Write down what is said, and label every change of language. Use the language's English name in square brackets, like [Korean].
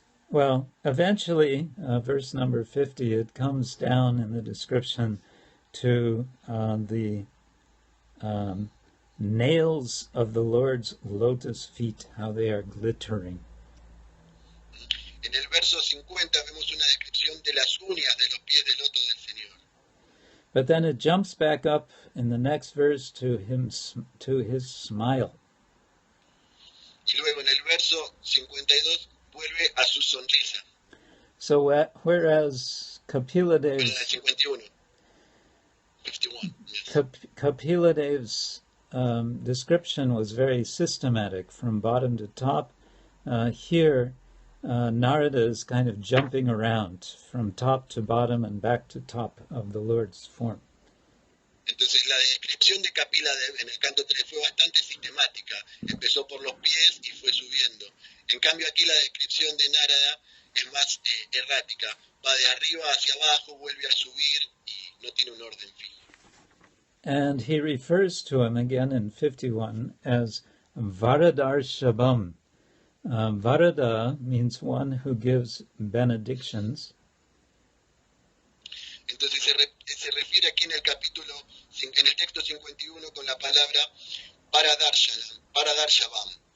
[English] Well, eventually, verse number 50, it comes down in the description to the nails of the Lord's lotus feet, how they are glittering. [Spanish] En el verso 50 vemos una descripción de las uñas de los pies de loto del Señor. [English] But then it jumps back up in the next verse to his smile. [Spanish] Y luego en el verso 52 vuelve a su sonrisa. [English] So whereas Kapila [Spanish] Perdón, el [English] Dev's 51. 51. Yes. Kapila Dev's description was very systematic from bottom to top. Here, Narada is kind of jumping around from top to bottom and back to top of the Lord's form. [Spanish] Entonces la descripción de Kapila en el canto 3 fue bastante sistemática. Empezó por los pies y fue subiendo. En cambio aquí la descripción de Narada es más errática. Va de arriba hacia abajo, vuelve a subir y no tiene un orden fijo. [English] And he refers to him again in 51 as Varadarshabam. Varada means one who gives benedictions. [Spanish] Entonces se refiere aquí en el capítulo, en el texto 51 con la palabra Paradarshabam.